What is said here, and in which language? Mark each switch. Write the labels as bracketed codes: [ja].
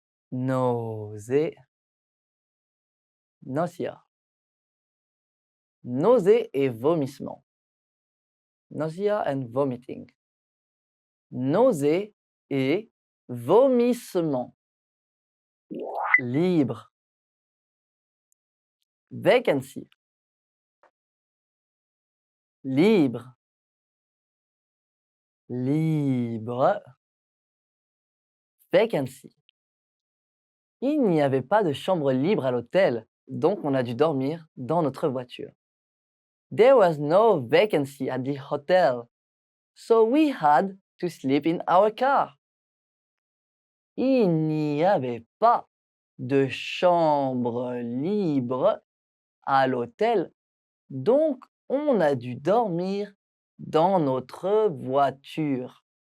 [fr] nausée, [en] nausea, [fr] nausée et vomissement, [en] nausea and vomiting, [fr] nausée et vomissement, libre, [en] vacancy, [fr] libre, libre, vacancy. Il n'y avait pas de chambre libre à l'hôtel, donc on a dû dormir dans notre voiture. [en] There was no vacancy at the hotel, so we had to sleep in our car. [fr] Il n'y avait pas de chambre libre à l'hôtel, donc on a dû dormir dans notre voiture.